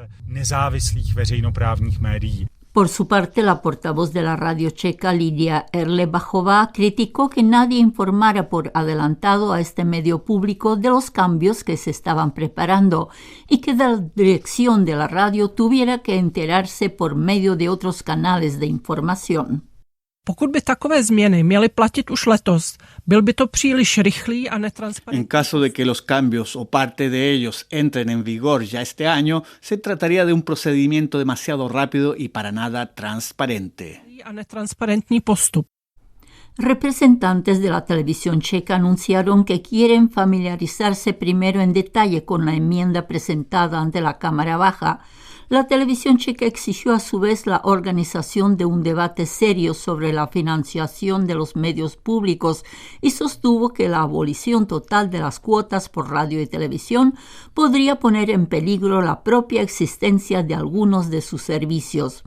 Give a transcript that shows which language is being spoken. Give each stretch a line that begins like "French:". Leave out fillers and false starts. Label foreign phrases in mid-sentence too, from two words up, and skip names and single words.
Spanish: Por su parte, la portavoz de la radio checa, Lidia Erlebachová, criticó que nadie informara por adelantado a este medio público de los cambios que se estaban preparando y que la dirección de la radio tuviera que enterarse por medio de otros canales de información.
Czech: Pokud by takové změny měly platit už letos, byl by to příliš rychlý a netransparentní.
Spanish: En caso de que los cambios o parte de ellos entren en vigor ya este año, se trataría de un procedimiento demasiado rápido y para nada transparente.
Czech: A netransparentní postup.
Spanish: Representantes de la televisión checa anunciaron que quieren familiarizarse primero en detalle con la enmienda presentada ante la Cámara Baja. La televisión checa exigió a su vez la organización de un debate serio sobre la financiación de los medios públicos y sostuvo que la abolición total de las cuotas por radio y televisión podría poner en peligro la propia existencia de algunos de sus servicios.